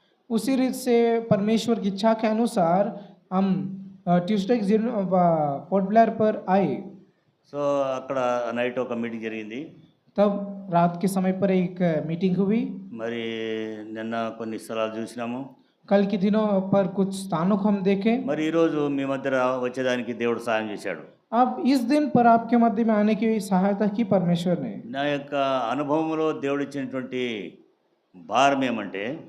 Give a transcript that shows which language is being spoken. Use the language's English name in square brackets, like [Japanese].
[Hindi] उसी रीत से परमेश्वर की इच्छा के अनुसार हम ट्यूसडे के दिन पोर्ट ब्लेयर पर आए। [Telugu] సో అక్కడ నైట్ ఒక మీటింగ్ జరిగింది. [Hindi] तब रात के समय पर एक मीटिंग हुई। [Telugu] మరి నిన్న కొన్ని స్థలాలు చూసినాము. [Hindi] कल के दिनों पर कुछ स्थानों को हम देखे। [Telugu] మరి ఈరోజు మీ మధ్య వచ్చేదానికి దేవుడు సాయం చేశాడు. [Hindi] अब इस दिन पर आपके मध्य में आने की सहायता की परमेश्वर ने। [Telugu] నా యొక్క అనుభవంలో దేవుడు ఇచ్చినటువంటి భారం ఏమంటే